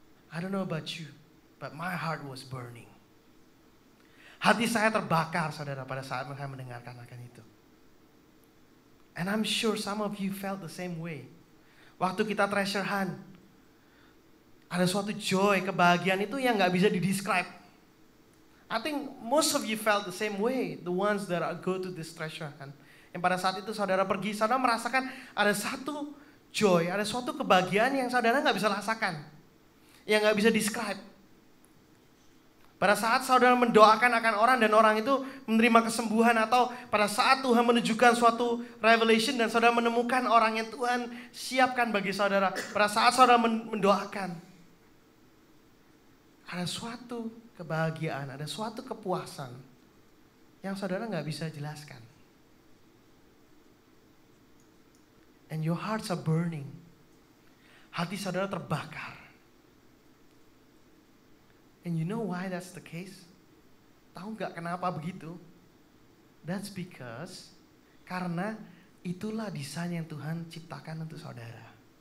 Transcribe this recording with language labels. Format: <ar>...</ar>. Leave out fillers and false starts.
<en>I don't know about you, but my heart was burning.</en> <id>Hati saya terbakar, saudara, pada saat saya mendengarkan akan itu.</id> <en>And I'm sure some of you felt the same way.</en> <id>Waktu kita</id> <en>treasure hunt,</en> <id>ada suatu joy, kebahagiaan itu yang gak bisa didescribe.</id> <en>I think most of you felt the same way, the ones that go to this treasure hunt.</en> <id>Yang pada saat itu saudara pergi, saudara merasakan ada satu joy, ada suatu kebahagiaan yang saudara nggak bisa rasakan. Yang nggak bisa describe. Pada saat saudara mendoakan akan orang dan orang itu menerima kesembuhan, atau pada saat Tuhan menunjukkan suatu revelation dan saudara menemukan orang yang Tuhan siapkan bagi saudara. Pada saat saudara mendoakan, ada suatu kebahagiaan, ada suatu kepuasan yang saudara nggak bisa jelaskan.</id> <en>And your hearts are burning.</en> <id>Hati saudara terbakar.</id> <en>And you know why that's the case?</en> <id>Tahu nggak kenapa begitu?</id> <en>That's because</en> <id>karena itulah desain yang Tuhan ciptakan untuk saudara.</id>